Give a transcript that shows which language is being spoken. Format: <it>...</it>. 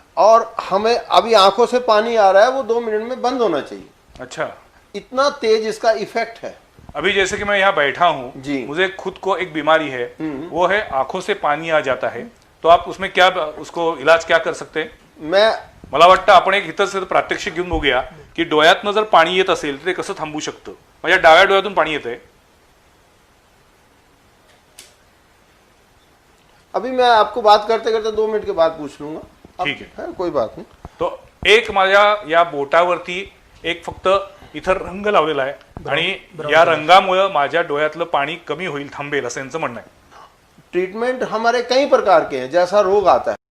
<hi>और हमें अभी आंखों से पानी आ रहा है, वो 2 मिनट में बंद होना चाहिए। अच्छा। इतना तेज इसका इफेक्ट है। अभी जैसे कि मैं यहाँ बैठा हूँ, जी। मुझे खुद को एक बीमारी है, वो है आंखों से पानी आ जाता है, तो आप उसमें क्या, उसको इलाज क्या कर सकते हैं?</hi> <mr>मला वाटतं आपण एक इथं प्रात्यक्षिक घेऊन बघूया की डोळ्यातनं जर पाणी येत असेल तर ते कसं थांबू शकतं. माझ्या डाव्या डोळ्यातून पाणी येतंय.</mr> <hi>अभी मैं आपको बात करते करते 2 मिनट के बाद पूछ लूंगा। ठीक है, कोई बात नहीं।</hi> <mr>तो एक माझ्या या बोटावरती एक फक्त इथं रंग लावलेला आहे आणि या रंगामुळे माझ्या डोळ्यातलं पाणी कमी होईल, थांबेल असं यांचं म्हणणं आहे.</mr> <hi>ट्रीटमेंट हमारे कई प्रकार के हैं, जैसा रोग आता है।</hi>